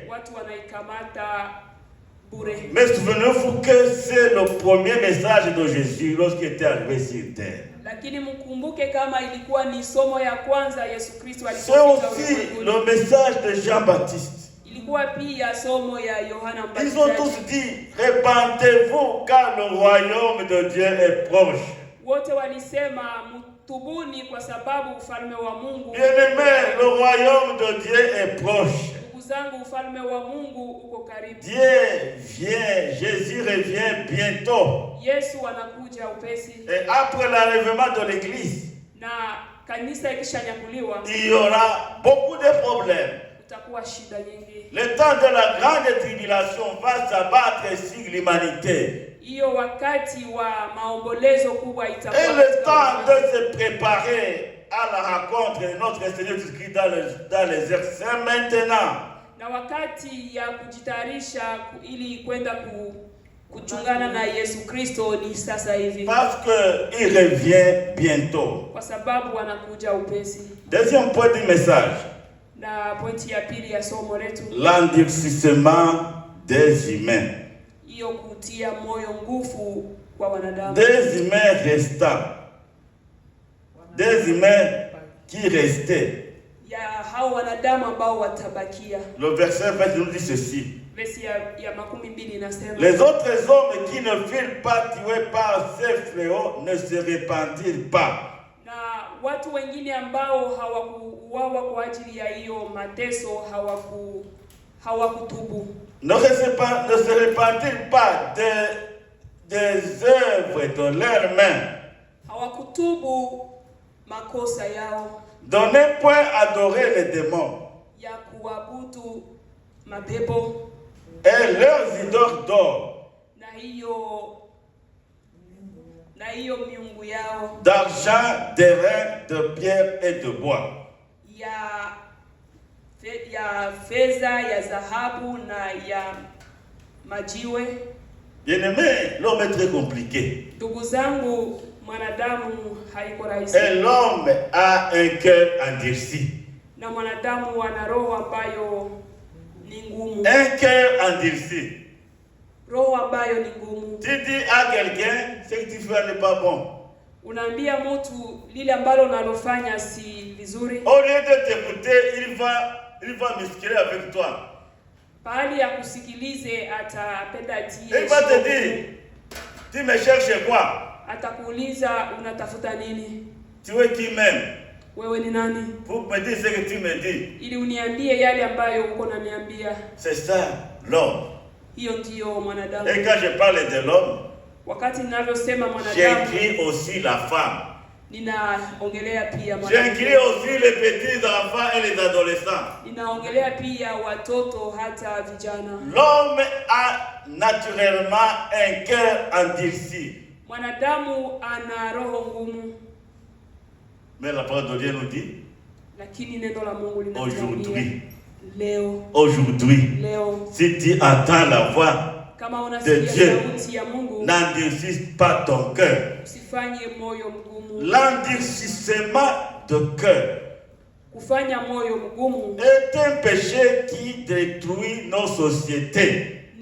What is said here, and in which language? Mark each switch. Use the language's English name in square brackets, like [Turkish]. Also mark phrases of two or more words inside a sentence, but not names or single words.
[Swahili] Watu wanaikamata bure. [French] Mais souvenez-vous que c'est le premier message de Jésus lorsqu'il était arrivé sur terre. [Swahili] Lakini mkumbuke kama ilikuwa ni somo ya kwanza Yesu Kristo alipofika ulimwenguni. [French] C'est aussi le message de Jean-Baptiste. [Swahili] Ilikuwa pia somo ya Yohana Mbatizaji. [French] Ils ont tous dit, répentez-vous car le royaume de Dieu est proche. [Swahili] Wote walisema mtubuni kwa sababu ufalme wa Mungu. [French] Bien-aimé, le royaume de Dieu est proche. [Swahili] Zangu ufalme wa Mungu uko karibu. [French] Dieu vient, Jésus revient bientôt. [Swahili] Yesu anakuja upesi. [French] Et après l'enlèvement de l'église, [Swahili] na kanisa ikishanyakuliwa, [French] il y aura beaucoup de problèmes. [Swahili] Utakuwa shida nyingi. [French] Le temps de la grande tribulation va s'abattre sur l'humanité. [Swahili] Hiyo wakati wa maombolezo kubwa itakuwa. [French] Et le temps de se préparer à la rencontre de notre Seigneur Jésus-Christ dans les airs, c'est maintenant. [Swahili] Na wakati ya kujitayarisha ili kwenda kuchungana na Yesu Kristo ni sasa hivi. [French] Parce que il revient bientôt. [Swahili] Kwa sababu anakuja upesi. [French] Deuxième point du message. [Swahili] Na pointi ya pili ya somo letu. [French] L'endurcissement des humains. [Swahili] Hiyo kutia moyo nguvu kwa wanadamu. [French] Des humains restants. Des humains qui restaient. [Swahili] Ya hao wanadamu ambao watabakia. [French] Le verset 20 nous dit ceci. [Swahili] Verset ya 12 inasema. [French] Les autres hommes qui ne furent pas tués par ces fléaux ne se repentirent pas. [Swahili] Na watu wengine ambao hawakuuawa kwa ajili ya hiyo mateso hawakutubu. [French] Ne se repentirent pas des œuvres de leurs mains. [Swahili] Hawakutubu makosa yao. [French] De ne point adorer les démons. [Swahili] Ya kuabudu mapepo. [French] Et leurs idoles d'or. [Swahili] Na hiyo miungu yao. [French] D'argent, d'airain, de pierre et de bois. [Swahili] Ya fedha, ya dhahabu na ya majiwe. [French] Bien-aimé, l'homme est très compliqué. [Swahili] Ndugu zangu, mwanadamu haiko rahisi. [French] Et l'homme a un cœur endurci. [Swahili] Na mwanadamu ana roho ambayo ni ngumu. [French] Un cœur endurci. [Swahili] Roho ambayo ni ngumu. [French] Tu dis à quelqu'un, ce que tu fais n'est pas bon. [Swahili] Unaambia mtu lile ambalo unalofanya si vizuri. [French] Au lieu de t'écouter, il va musculer avec toi. [Swahili] Pahali ya kusikilize atapenda tie. [French] Il va te dire, tu me cherches quoi? [Swahili] Atakuuliza unatafuta nini? [French] Tu es qui même? [Swahili] wewe ni nani? [French] Pour me dire ce que tu me dis. [Swahili] Ili uniambie yale ambayo uko unaniambia. [French] C'est ça l'homme. [Swahili] Hiyo ndio mwanadamu. [French] Et quand je parle de l'homme, [Swahili] Wakati ninavyosema mwanadamu, [French] j'inclus aussi la femme. [Swahili] Ninaongelea pia mwanadamu. [French] J'inclus aussi les petits enfants et les adolescents. [Swahili] Ninaongelea pia watoto hata vijana. [French] L'homme a naturellement un cœur endurci. [Swahili] Mwanadamu ana roho ngumu. [French] Mais la parole de Dieu nous dit, [Swahili] Lakini neno la Mungu linatuambia [French] aujourd'hui, si tu entends la voix de Dieu, n'endurcis pas ton cœur. L'endurcissement de cœur est un péché qui détruit nos sociétés.